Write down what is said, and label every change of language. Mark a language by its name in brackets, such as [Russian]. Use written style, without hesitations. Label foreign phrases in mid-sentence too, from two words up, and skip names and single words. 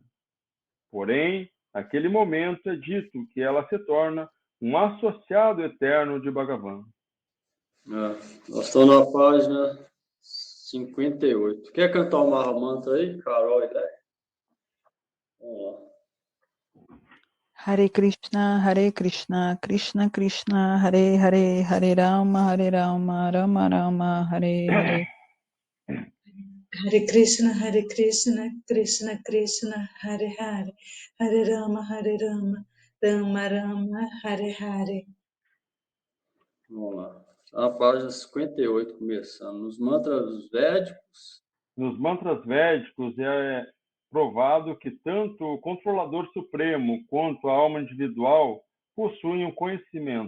[Portuguese] Porém, naquele momento é dito que ela se torna um associado eterno de Bhagavan. Nós estamos na página 58. Quer cantar o Mahamantra aí, Carol? Vamos lá. [Sanskrit] Hare Krishna, Krishna Krishna, Hare Hare, Hare Rama, Rama Rama, Hare Hare. Hare Krishna, Krishna Krishna, Hare Hare, Hare Rama, Rama Rama, Hare Hare. [Portuguese] Vamos lá. A página 58, começando. Nos mantras védicos. Nos mantras védicos é provado que tanto o controlador supremo quanto a alma individual possuem um conhecimento.